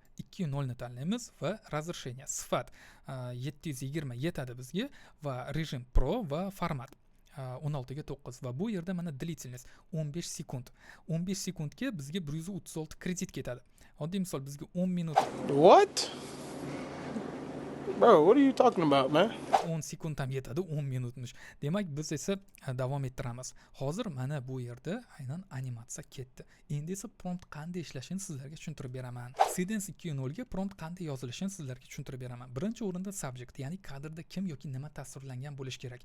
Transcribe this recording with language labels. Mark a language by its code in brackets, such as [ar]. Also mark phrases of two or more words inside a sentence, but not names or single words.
[uz] 2.0 ni tanlaymiz va разрешение, sifat 720 yetadi bizga va rejim pro va format 16 ga 9 va bu yerda mana длительность 15 sekund. 15 sekundga bizga 136 kredit ketadi. Oddiy misol bizga 10 minut. [en] What? Bro, what are you talking about, man? [uz] 10 sekund ham yetadi, 10 minutmish. Demak, biz esa davom ettiramiz. Hozir mana bu yerda aynan animatsiya ketdi. Endi esa prompt qanday ishlashini sizlarga tushuntirib beraman. Seedance 2.0 ga prompt qanday yozilishini sizlarga tushuntirib beraman. Birinchi o'rinda subject, ya'ni kadrda kim yoki nima tasvirlangan bo'lishi kerak.